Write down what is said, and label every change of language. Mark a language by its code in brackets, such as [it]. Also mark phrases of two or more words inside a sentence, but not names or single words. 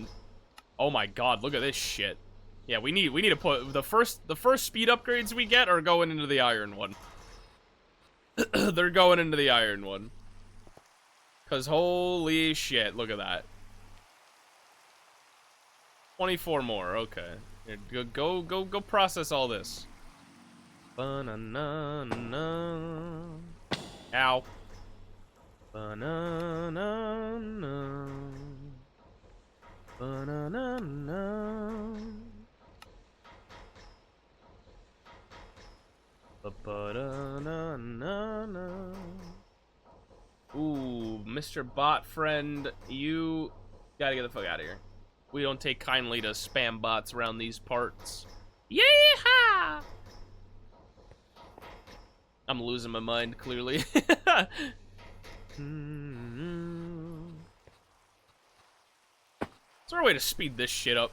[en] Oh my god, look at this shit. Yeah, we need to put the first speed upgrades we get are going into the iron one. They're going into the iron one. Cause holy shit, look at that. 24 more, okay. Here, go process all this. Ba-na-na-na. Ow. Ba-na-na-na. Ba-na-na-na. Ba-ba-da-na-na-na. Ooh, Mr. Bot Friend, you gotta get the fuck out of here. We don't take kindly to spam bots around these parts. Yeehaw! I'm losing my mind, clearly. Is there a way to speed this shit up?